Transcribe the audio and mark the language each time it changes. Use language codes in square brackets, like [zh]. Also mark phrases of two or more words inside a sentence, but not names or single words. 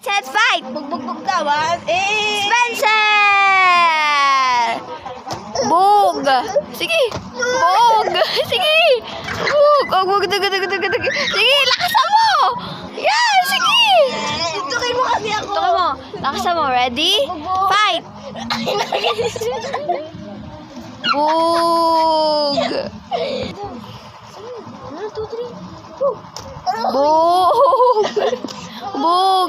[en] set, fight! [tl] Bugbog daw, ha? Spencer! Bog! Sige! Bog! Sige! Bog! Oh, bog! Sige! Lakasan mo! Yeah! Sige! Tutukin mo kasi ako. Tukan mo. Lakasan mo. [en] Ready? Fight! [tl] Bog! 1, 2, 3. Bog! Bog!